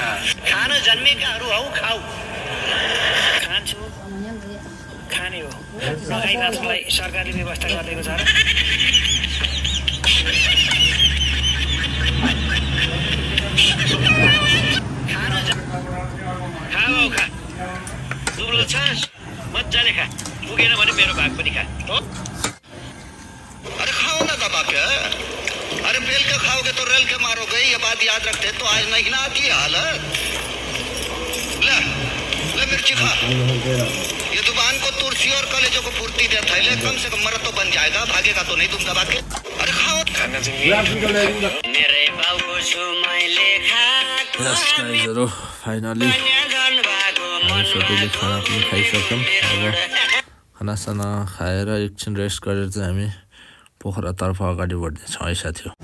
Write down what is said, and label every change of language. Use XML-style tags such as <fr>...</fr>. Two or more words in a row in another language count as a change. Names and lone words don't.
<ne>खान जन्मेकाहरू हौ खाऊ खान्छु खाने हो नखाइनाथलाई सरकारले व्यवस्था गरिदिएको छ र खा दुब्लो छस् मजाले खा पुगेन भने मेरो भाग पनि खा हो अरे</ne> <hi>खाओ ना दबा के अरे बेल के खाओगे तो रेल के मारोगे ये बात याद रखते तो आज नहीं ना आती हालत ले ले मिर्ची खा ये जुबान को तुलसी और कलेजों को फुर्ती देता है ले कम से कम मरद तो बन जाएगा भागेगा तो नहीं तुम दबा के अरे खाओ</hi> <ne>खाना चाहिँ मेरे बाउको छु मैले गाइजहरु फाइनली सबैले खाना पनि खाइसक्यौँ अब खानासाना खाएर एकछिन रेस्ट गरेर चाहिँ हामी पोखरातर्फ अगाडि बढ्दैछौँ है साथी हो</ne>